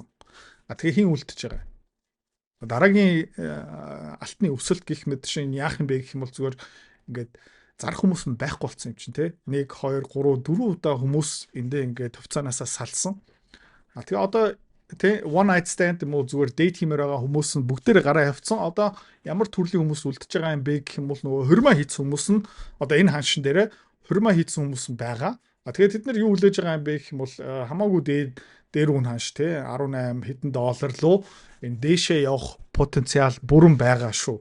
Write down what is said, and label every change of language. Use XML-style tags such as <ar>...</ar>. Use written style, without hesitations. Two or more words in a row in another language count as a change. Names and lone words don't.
<mn>Тэгээ хин үлдчихэж байгаа. Дараагийн алтны өсөлт гэх мэт шин яах юм бэ гэх юм бол зүгээр ингээд зарах хүмүүс нь байхгүй болсон юм чинь тий. 1 2 3 4 удаа хүмүүс эндээ ингээд хувцаанаасаа салсан. Тэгээ одоо тий</mn> <en>one night stand</en> <mn>юм уу зүгээр date хиймээр байгаа хүмүүс нь бүгдээрээ гараа явцсан. Одоо ямар төрлийн хүмүүс үлдчихэж байгаа юм бэ гэх юм бол нөгөө хурмаа хийсэн хүмүүс нь одоо энэ ханшин дээрээ хурмаа хийсэн хүмүүс нь байгаа. Тэгээд тэд нар юу хүлээж байгаа юм бэ гэх юм бол хамаагүй дээр үн ханш тий 18 хэдэн доллар руу энэ дээшээ явах потенциал бүрэн байгаа шүү.</mn>